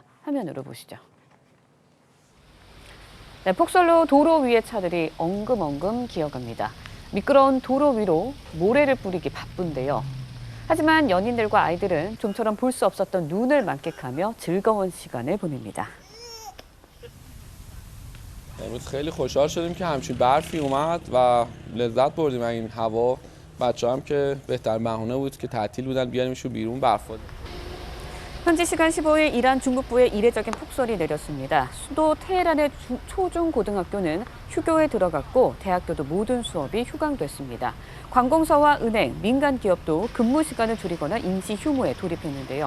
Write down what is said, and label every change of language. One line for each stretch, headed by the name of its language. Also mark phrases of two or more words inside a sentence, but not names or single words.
Korean: 화면으로 보시죠. 네, 폭설로 도로 위의 차들이 엉금엉금 기어갑니다. 미끄러운 도로 위로 모래를 뿌리기 바쁜데요. 하지만 연인들과 아이들은 좀처럼 볼 수 없었던 눈을 만끽하며 즐거운 시간을 보냅니다.
Persian: امروز خیلی خوشحال شدیم که همچین برفی اومد و لذت بردیم از این هوا. بچه‌ها هم که بهترین بهونه بود که تعطیل بودن بیاریمشون بیرون برف.
Korean: 현지 시간 15일 이란 중북부에 이례적인 폭설이 내렸습니다. 수도 테헤란의 초중고등학교는 휴교에 들어갔고 대학교도 모든 수업이 휴강됐습니다. 관공서와 은행, 민간 기업도 근무 시간을 줄이거나 임시 휴무에 돌입했는데요.